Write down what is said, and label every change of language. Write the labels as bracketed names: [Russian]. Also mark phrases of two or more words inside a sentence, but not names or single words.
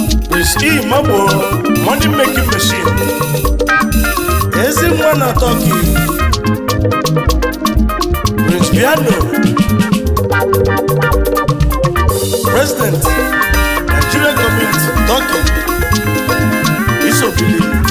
[English] Prince E Mabo, money making machine. [Igbo] Ezi nwa na Turkey. [English] Prince Piano, President, Nigerian Community, Turkey, Isobili.